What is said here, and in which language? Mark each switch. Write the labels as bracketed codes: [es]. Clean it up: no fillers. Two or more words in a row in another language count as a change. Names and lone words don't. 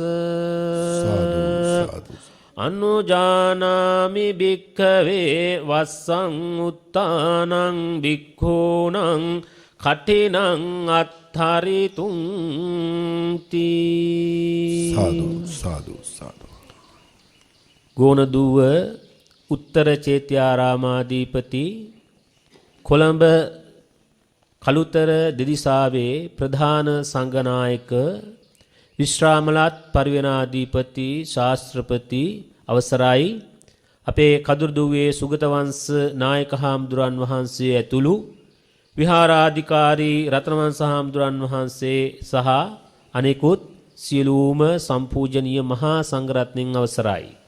[pi] අනුජානාමි භික්ඛවේ වස්සං උත්තානං භික්ඛූනං කටිනං අත්ථරිතුං තී සාදු සාදු සාදු [si] ගෝනදුව උත්තර චේත්‍යාරාමාධිපති කොළඹ කළුතර දෙදිසාවේ ප්‍රධාන සංඝනායක විශ්‍රාමලත් පරිවෙනාධිපති ශාස්ත්‍රපති අවසරයි අපේ කදුරුදුවේ සුගතවංශ නායක හාමුදුරන් වහන්සේ ඇතුළු විහාරාධිකාරී රතනවංශ හාමුදුරන් වහන්සේ සහ අනෙකුත් සියලුම සම්පූජනීය මහා සංඝරත්නයන් අවසරයි.